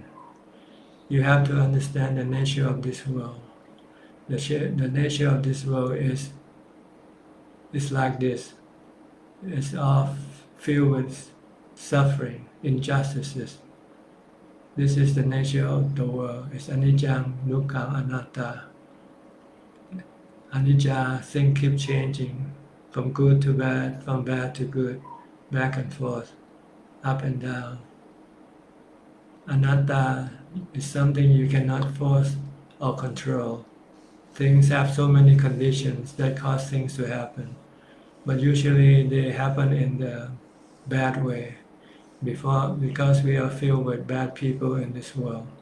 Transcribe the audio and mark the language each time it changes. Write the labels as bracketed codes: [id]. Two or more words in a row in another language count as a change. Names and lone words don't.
[en] You have to understand the nature of this world. The nature of this world is like this. It's all filled with suffering, injustices. This is the nature of the world. It's [pi] anicca, dukkha, anatta. [en] Anicca, things keep changing from good to bad, from bad to good, back and forth, up and down. Anatta is something you cannot force or control. Things have so many conditions that cause things to happen, but usually they happen in the bad way because we are filled with bad people in this world.